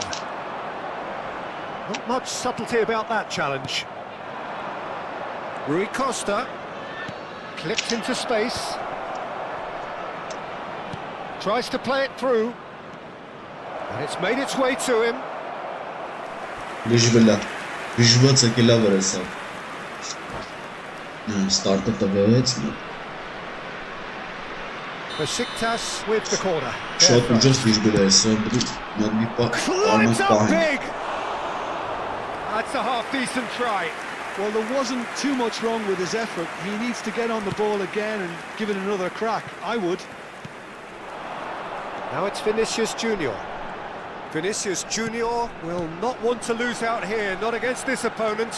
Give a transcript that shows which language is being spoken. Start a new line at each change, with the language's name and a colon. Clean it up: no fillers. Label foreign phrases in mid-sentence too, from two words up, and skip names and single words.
English: Not much subtlety about that challenge. Rui Costa. Clipped into space. Tries to play it through. And it's made its way to him.
Armenian: Visualը կելա վրեսավ։ Start-ը տվեց։
English: Besiktas with the corner.
Armenian: Շատ ուժեղ վիժուալ է սա,
English: Climbs up big! That's a half-decent try. Well, there wasn't too much wrong with his effort. He needs to get on the ball again and give it another crack. I would. Now it's Vinicius Junior. Vinicius Junior will not want to lose out here, not against this opponent.